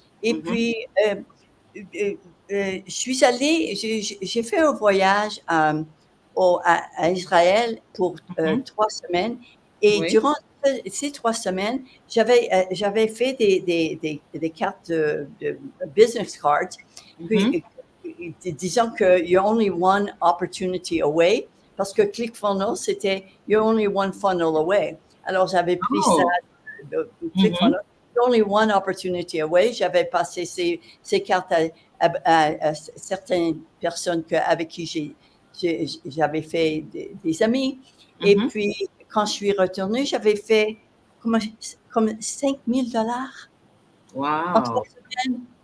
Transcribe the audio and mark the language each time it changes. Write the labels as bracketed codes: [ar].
[fr] Et puis, je suis allée, j'ai fait un voyage à Israël pour 3 semaines. Et durant ces 3 semaines, j'avais fait des cartes de business cards. Puis, disons que [en] you're only one opportunity away, [fr] parce que ClickFunnels, c'était [en] you're only one funnel away. [fr] Alors, j'avais pris ça de ClickFunnels, [en] you're only one opportunity away. [fr] J'avais passé ces cartes à certaines personnes avec qui j'avais fait des amis. Et puis, quand je suis retournée, j'avais fait comme $5,000 en 3 semaines.